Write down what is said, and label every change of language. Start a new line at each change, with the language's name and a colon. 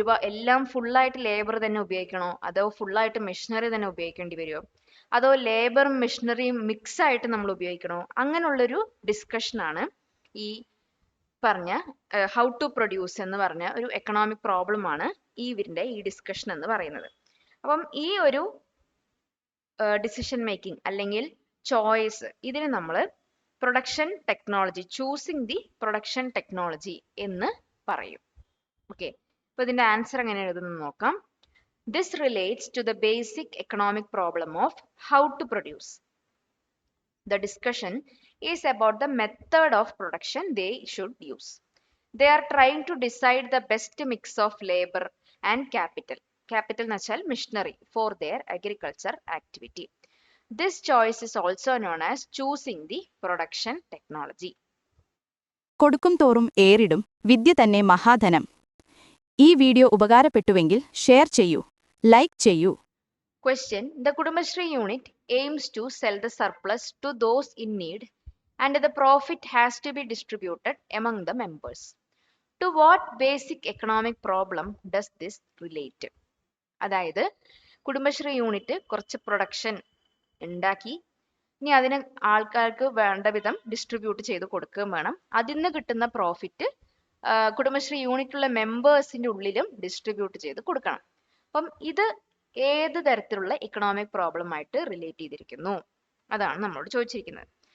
Malayalam: എല്ലാം ഫുള്ളായിട്ട് ലേബർ തന്നെ ഉപയോഗിക്കണോ, അതോ ഫുള്ളായിട്ട് മെഷീനറി തന്നെ ഉപയോഗിക്കേണ്ടി വരുമോ, അതോ ലേബറും മെഷീനറിയും മിക്സ് ആയിട്ട് നമ്മൾ ഉപയോഗിക്കണോ, അങ്ങനെയുള്ളൊരു ഡിസ്കഷനാണ് ഈ പറഞ്ഞ ഹൗ ടു പ്രൊഡ്യൂസ് എന്ന് പറഞ്ഞ ഒരു എക്കണോമിക് പ്രോബ്ലമാണ് ഈ ഡിസ്കഷൻ എന്ന് പറയുന്നത്. അപ്പം ഈ ഒരു ഡിസിഷൻ മേക്കിംഗ് അല്ലെങ്കിൽ ചോയ്സ് ഇതിന് നമ്മൾ production technology,
English: choosing the production technology
Malayalam: എന്ന് പറയും. ഓക്കെ, അപ്പോൾ ഇതിൻ്റെ ആൻസർ എങ്ങനെ എഴുതുന്നത് നോക്കാം.
English: This relates to the basic economic problem of how to produce. The discussion is about the method of production they should use. They are trying to decide the best mix of labor and capital. capital
Malayalam: എന്ന് വെച്ചാൽ
English: machinery for their agriculture activity. This choice is also known as choosing the production technology.
Malayalam: കൊടുക്കും തോറും ഏറിടും വിദ്യ തന്നെ മഹാധനം. ഈ video ഉപകാരപ്പെട്ടുവെങ്കിൽ share ചെയ്യൂ, like ചെയ്യൂ.
English: Question: The Kudumbashree unit aims to sell the surplus to those in need and the profit has to be distributed among the members. To what basic economic problem does this relate?
Malayalam: അതായത് Kudumbashree unit കുറച്ച് production ഉണ്ടാക്കി, ഇനി അതിന് ആൾക്കാർക്ക് വേണ്ട വിധം distribute ചെയ്ത് കൊടുക്കുകയും വേണം. അതിൽ നിന്ന് കിട്ടുന്ന പ്രോഫിറ്റ് കുടുംബശ്രീ യൂണിറ്റുള്ള മെമ്പേഴ്സിന്റെ ഉള്ളിലും ഡിസ്ട്രിബ്യൂട്ട് ചെയ്ത് കൊടുക്കണം. അപ്പം ഇത് ഏത് തരത്തിലുള്ള ഇക്കണോമിക് പ്രോബ്ലം ആയിട്ട് റിലേറ്റ് ചെയ്തിരിക്കുന്നു, അതാണ് നമ്മളോട് ചോദിച്ചിരിക്കുന്നത്.